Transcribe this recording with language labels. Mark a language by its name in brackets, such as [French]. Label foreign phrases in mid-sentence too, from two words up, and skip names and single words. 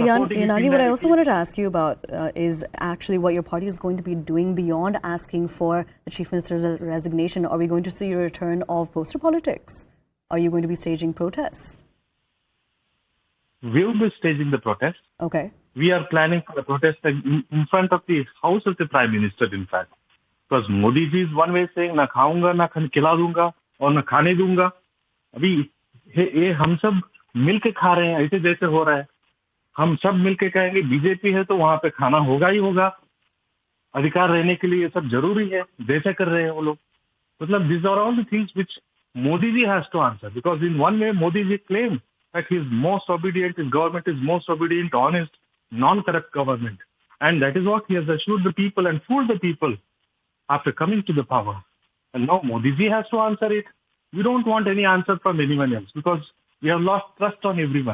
[English] Yenagi, what I also wanted to ask you about is actually what your party is going to be doing beyond asking for the Chief Minister's resignation. Are we going to see a return of poster politics? Are you going to be staging protests? We will be staging the protest. Okay. We are planning for the protest in front of the house of the Prime Minister, in fact. Because Modi ji is one way saying, [Hindi] न खाऊंगा, न खिला दूंगा, or न खाने दूंगा. अभी, ये हम सब मिलके खा रहे हैं, ऐसे जैसे हो रहा है. हम सब मिलके कहेंगे बीजेपी है तो वहां पे खाना होगा ही होगा, अधिकार रहने के लिए ये सब जरूरी है, जैसे कर रहे हैं वो लोग. [English] मतलब these are all the things which Modi ji has to answer, because in one way Modi ji claims that he is most obedient, his government is most obedient, honest, non-corrupt government, and that is what he has assured the people and fooled the people after coming to the power. And now Modi ji has to answer it. We don't want any answer from anyone else because we have lost trust on everyone.